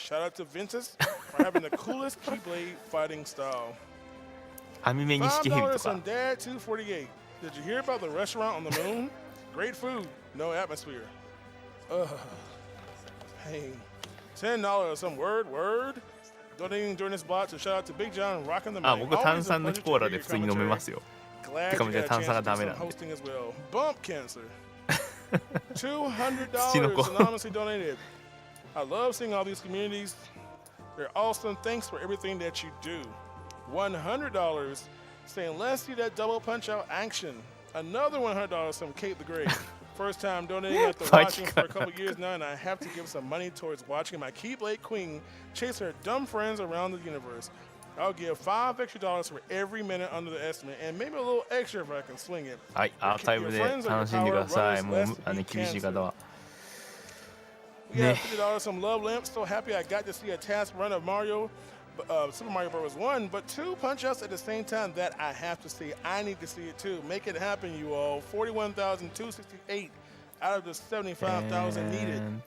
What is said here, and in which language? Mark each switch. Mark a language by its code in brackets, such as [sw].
[en] Shout out to Ventus for having the coolest Keyblade fighting style. $5 from Dad 248. Did you hear about the restaurant on the moon? Great food, no atmosphere. Pain. $10 some word. Donating during this block to shout out to Big John rocking the mic. [ja] 僕炭酸のコーラで普通に飲めますよ。てかもじゃあ炭酸がダメなんで。 [en] Bump cancer. $200 anonymously donated. I love seeing all these communities. They're awesome. Thanks for everything that you do. $100 saying let's see that double punch out action. Another $100 from Kate the Great. First time donating after watching for a couple years now, and I have to give some money towards watching my Keyblade Queen chase her dumb friends around the universe. I'll give $5 extra for every minute under the estimate, and maybe a little extra if I can swing it. [ja] はい、アーカイブで楽しんでください。もう厳しい方は。 [en] We got $50 from Love Lamp. So happy I got to see a task run of Super Mario Bros. 1, but two punch-outs at the same time that I have to see. I need to see it too. Make it happen, you all. $41,268 out of the $75,000 needed.